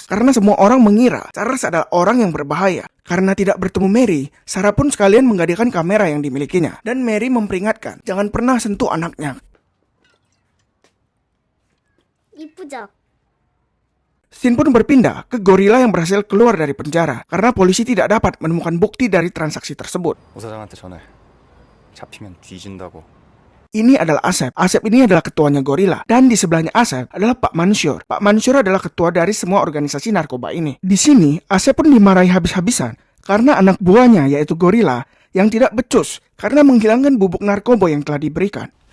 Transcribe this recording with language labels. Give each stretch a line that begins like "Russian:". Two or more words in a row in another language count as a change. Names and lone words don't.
Indonesian: Karena semua orang mengira Charles adalah orang yang berbahaya. Karena tidak bertemu Mary, Sarah pun sekalian menggadaikan kamera yang dimilikinya. Dan Mary memperingatkan, jangan pernah sentuh anaknya.
Korean: 이쁘죠?
Indonesian: Scene pun berpindah ke Gorilla yang berhasil keluar dari penjara karena polisi tidak dapat menemukan bukti dari transaksi tersebut.
Korean: 오 사장한테 전화해. 잡히면 뒤진다고.
Indonesian: Ini adalah Asep. Asep ini adalah ketuanya Gorilla. Dan di sebelahnya Asep adalah Pak Mansur. Pak Mansur adalah ketua dari semua organisasi narkoba ini. Di sini, Asep pun dimarahi habis-habisan karena anak buahnya yaitu Gorilla yang tidak becus karena menghilangkan bubuk narkoba yang telah diberikan.